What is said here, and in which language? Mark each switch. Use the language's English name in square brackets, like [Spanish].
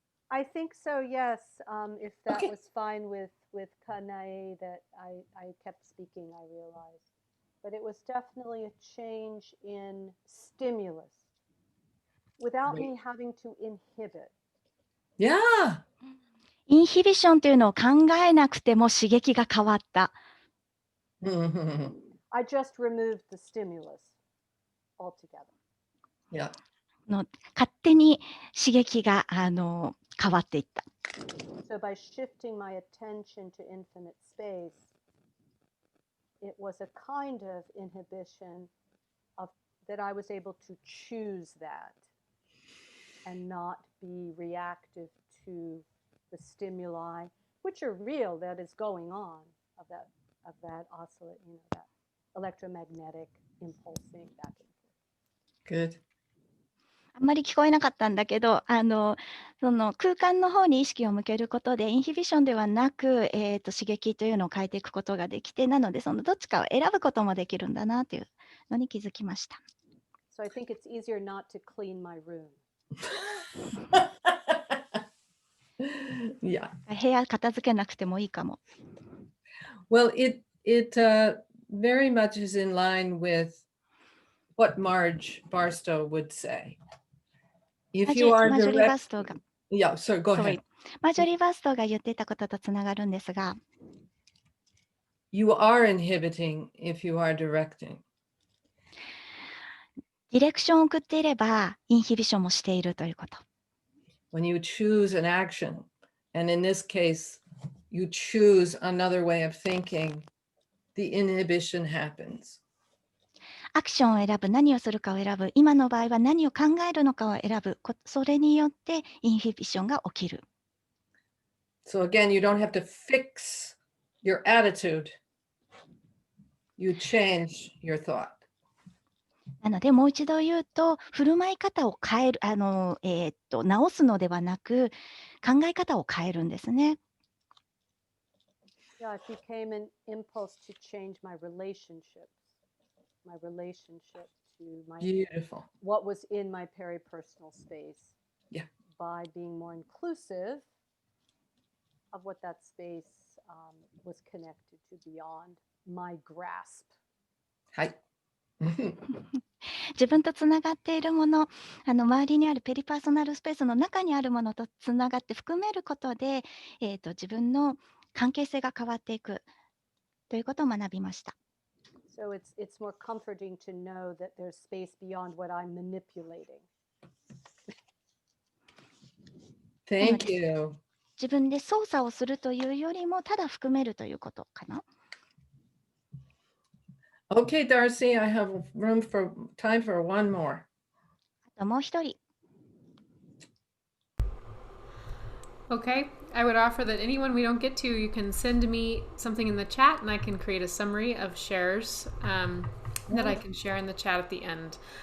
[English] I think so, yes. If that Okay. was fine with Kanae that I kept speaking, I realized. But it was definitely a change in stimulus without me having to inhibit. Yeah. [Japanese] インヒビションというのを考えなくても刺激が変わった。 [English] I just removed the stimulus altogether. Yeah. [Japanese] 勝手に刺激が変わっていった。 [English] So by shifting my attention to infinite space, it was a kind of inhibition of that I was able to choose that and not be reactive to the stimuli, which are real, that is going on of that oscillate, that electromagnetic impulsing back and forth. Good. [Japanese] あんまり聞こえなかったんだけど、その空間の方に意識を向けることでインヒビションではなく、刺激というのを変えていくことができて、なのでそのどっちかを選ぶこともできるんだなというのに気づきました。 [English] So I think it's easier not to clean my room. Yeah. [Japanese] 部屋片付けなくてもいいかも。 [English] Well, it very much is in line with what Marge Barstow would say. If you are [Japanese] マジョリー・バストが、 [English] yeah, sorry, go ahead. [Japanese] マジョリー・バストが言ってたこととつながるんですが、 [English] You are inhibiting if you are directing. [Japanese] ディレクションを送っていればインヒビションもしているということ。 [English] When you choose an action, and in this case, you choose another way of thinking, the inhibition happens. [Japanese] アクションを選ぶ、何をするかを選ぶ、今の場合は何を考えるのかを選ぶ、それによってインヒビションが起きる。 [English] So again, you don't have to fix your attitude. You change your thought. [Japanese] なのでもう一度言うと、振る舞い方を変える、直すのではなく、考え方を変えるんですね。 [English] Yeah, it became an impulse to change my relationship to my Beautiful. what was in my peripersonal space. Yeah. By being more inclusive of what that space was connected to beyond my grasp. [Japanese] はい。自分とつながっているもの、周りにあるペリパーソナルスペースの中にあるものとつながって含めることで、自分の関係性が変わっていくということを学びました。 [English] So it's more comforting to know that there's space beyond what I'm manipulating. Thank you. [Japanese] 自分で操作をするというよりも、ただ含めるということかな。 [English] Okay, Darcy, I have time for one more. [Japanese] あともう一人。 [English] Okay, I would offer that anyone we don't get to, you can send me something in the chat and I can create a summary of shares that I can share in the chat at the end.